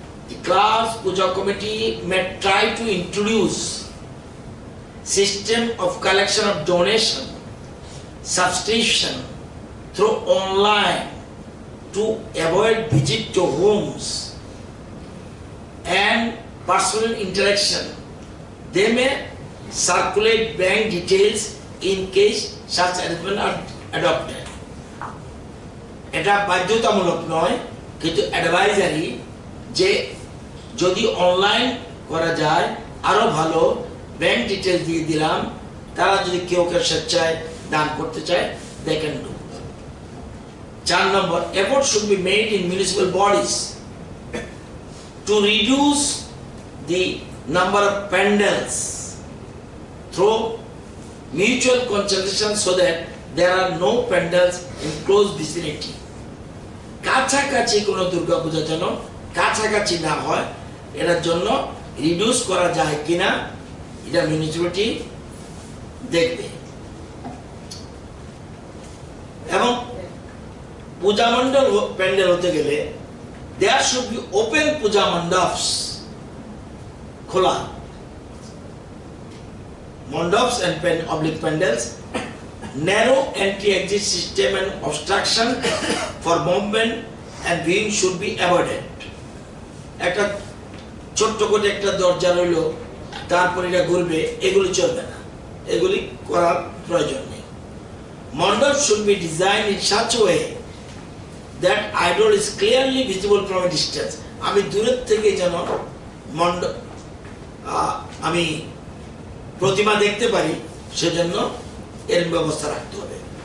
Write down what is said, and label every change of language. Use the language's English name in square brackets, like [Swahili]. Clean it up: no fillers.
[English] The class puja committee may try to introduce system of collection of donation, subscription through online to avoid visit to homes and personal interaction. They may circulate bank details in case such arrangement are adopted. [Bangla] এটা বাধ্যতামূলক নয় কিন্তু advisory, যে যদি online করা যায় আরো ভালো, ব্যাংক ডিটেইলস দিয়ে দিলাম, তারা যদি কেউ স্বেচ্ছায় দান করতে চায় [English] they can do. 4 number, effort should be made in municipal bodies to reduce the number of pandals through mutual consultation so that there are no pandals in close vicinity. [Bangla] কাছাকাছি কোনো দুর্গাপূজা যেন কাছাকাছি না হয়, এটার জন্য রিডিউস করা যায় কিনা এটা মিউনিসিপ্যালিটি দেখবে। এবং পূজা মণ্ডল প্যান্ডেল হতে গেলে [English] there should be open puja mandaps, [Bangla] খোলা মণ্ডপস [English] and oblique pandals, narrow entry exit system and obstruction for movement and viewing should be avoided. [Bangla] একটা ছোট্ট করে একটা দরজা রইল, তারপর এটা ঘুরবে, এগুলি চলবে না, এগুলি করার প্রয়োজন নেই। [English] Mandap should be designed in such a way that idol is clearly visible from a distance. [Bangla] আমি দূরের থেকে যেন মণ্ডপ আমি প্রতিমা দেখতে পারি, সেজন্য এর ব্যবস্থা রাখতে হবে।